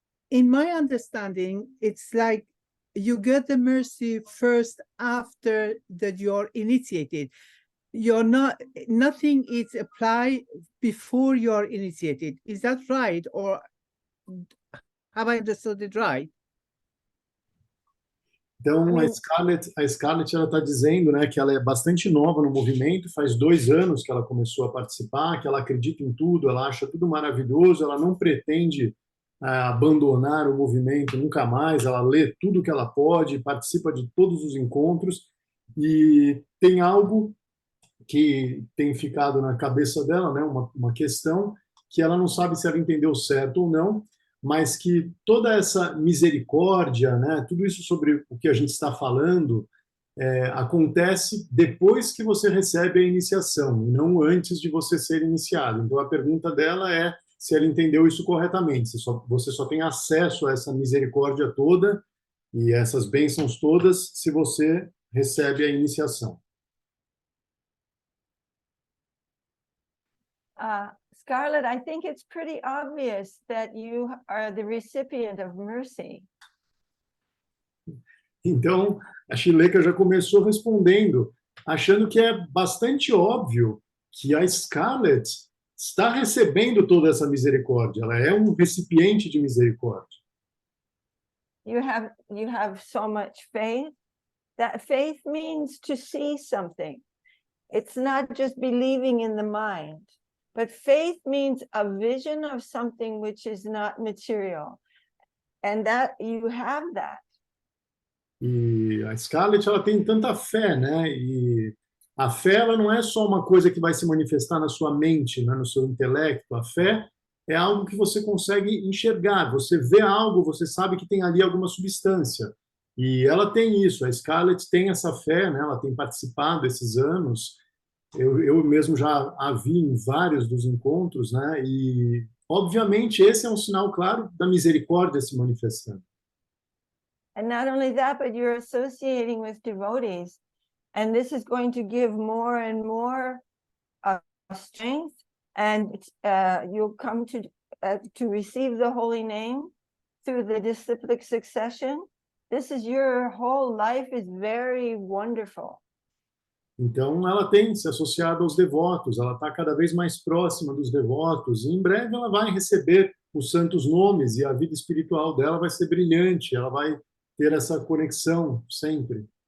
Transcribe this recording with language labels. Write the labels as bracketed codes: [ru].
[en] In my understanding, it's like you get the mercy first after that you're initiated. You're not, nothing is applied before you're initiated. Is that right? Or have I understood it right? [pt] Então, a Scarlett ela está dizendo, né, que ela é bastante nova no movimento, faz 2 anos que ela começou a participar, que ela acredita em tudo, ela acha tudo maravilhoso, ela não pretende abandonar o movimento nunca mais, ela lê tudo que ela pode, participa de todos os encontros, e tem algo que tem ficado na cabeça dela, né, uma questão que ela não sabe se ela entendeu certo ou não, mas que toda essa misericórdia, né, tudo isso sobre o que a gente está falando, acontece depois que você recebe a iniciação, não antes de você ser iniciado. Então, a pergunta dela é se ela entendeu isso corretamente, você só tem acesso a essa misericórdia toda e essas bênçãos todas se você recebe a iniciação. [en] Scarlett, I think it's pretty obvious that you are the recipient of mercy. [pt] Então, a Srileka já começou respondendo, achando que é bastante óbvio que a Scarlett está recebendo toda essa misericórdia. Ela é um recipiente de misericórdia. [en] You have so much faith. That faith means to see something. It's not just believing in the mind, but faith means a vision of something which is not material. And that you have that. [pt] E a Scarlett, ela tem tanta fé, né? E a fé, ela não é só uma coisa que vai se manifestar na sua mente, né? No seu intelecto. A fé é algo que você consegue enxergar. Você vê algo, você sabe que tem ali alguma substância. E ela tem isso. A Scarlett tem essa fé, né? Ela tem participado esses anos. Eu mesmo já a vi em vários dos encontros, né? E, obviamente, esse é um sinal claro da misericórdia se manifestando. [en] And not only that, but you're associating with devotees. And this is going to give more and more strength. And you'll come to receive the holy name through the disciplic succession. Your whole life is very wonderful. [pt] Então, ela tem se associado aos devotos, ela está cada vez mais próxima dos devotos, e em breve ela vai receber os santos nomes, e a vida espiritual dela vai ser brilhante, ela vai ter essa conexão sempre.